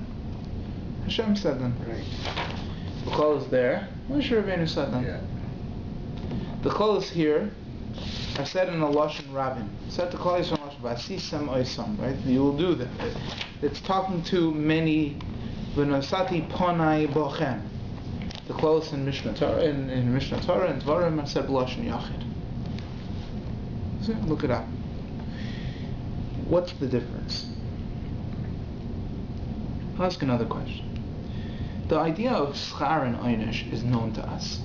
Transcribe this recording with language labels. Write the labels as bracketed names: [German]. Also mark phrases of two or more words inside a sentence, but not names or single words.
[English] Hashem said them. Right. The clothes there, Moshe Rabbeinu said them. Yeah. The clothes here are said in a [Hebrew] Lashon Rabbin. [English] Said the clothes from [Hebrew] Lashon Vasisem Oisam, [English] right? You will do them. It's talking to many. [Hebrew] V'nosati ponai bochem. [English] The clothes in Mishnah Torah, in Mishnah Torah and Dvarim are said [Hebrew] Lashon Yachid. [English] So look it up. What's the difference? I'll ask another question. The idea of schar and einish is known to us.